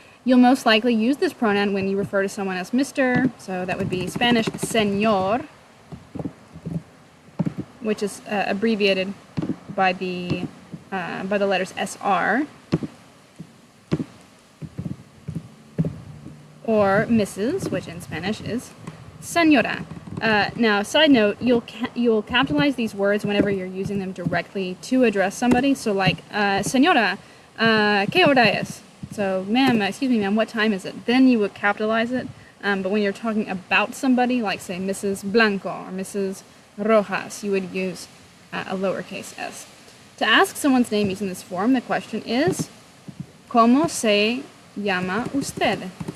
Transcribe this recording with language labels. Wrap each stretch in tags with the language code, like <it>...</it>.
<en>You'll most likely use this pronoun when you refer to someone as Mr., so that would be Spanish señor, which is abbreviated by the letters SR, or Mrs., which in Spanish is señora. Now, side note, you'll capitalize these words whenever you're using them directly to address somebody. So like,</en> <es>señora, ¿qué hora es?</es> <en>So, ma'am, excuse me, ma'am, what time is it? Then you would capitalize it. But when you're talking about somebody, like say Mrs. Blanco or Mrs. Rojas, you would use a lowercase s. To ask someone's name using this form, the question is,</en> <es>¿Cómo se llama usted?</es>